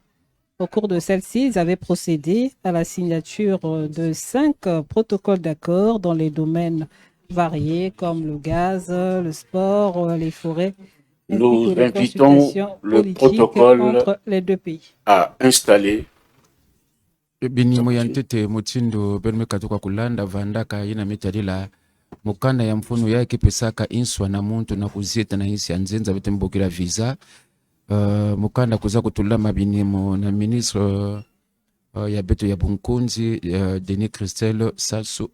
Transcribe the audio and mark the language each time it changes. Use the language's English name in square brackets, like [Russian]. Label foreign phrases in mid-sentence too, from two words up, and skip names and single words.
[French] Au cours de celle-ci, ils avaient procédé à la signature de 5 protocoles d'accord dans les domaines variés comme le gaz, le sport, les forêts, ainsi Nous que les invitons consultations le politiques protocole entre les deux pays. à installer. [Kituba (Democratic Republic of Congo)] binyimo ya ntete mutindo benme katoka kulanda vandaka ina mitalila mukanda ya mfuno yake pesaka inswa na muntu na kuzita na insi ya nzenza betembokera visa mukanda kuza kutulama binyimo na ministre ya beto ya bunkunzi Denis Christel Sassou